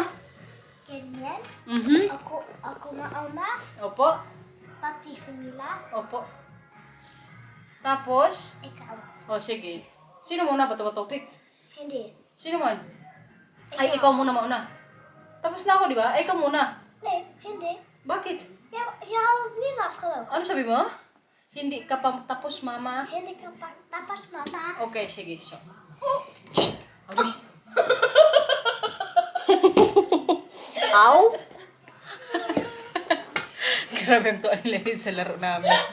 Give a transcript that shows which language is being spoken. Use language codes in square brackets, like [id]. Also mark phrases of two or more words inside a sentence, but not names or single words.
[tl] Ganyan. Ako mauma. Opo. Pati Semila. Opo. Tapos? Ikaw. O, sige. Sino muna? Bato ba topic? Hindi. Sino man? Ay, ikaw muna mauna. Tapos na ako, di ba? Ay, ikaw muna. Nee, hindi. Bakit? [nl] Je had het niet afgelopen. [tl] Ano sabi mo? Hindi ka pa tapos, mama. Hindi ka pa tapos, mama. Okay, sige. So. Ow! Grabe ang tuwan nila din sa laro namin.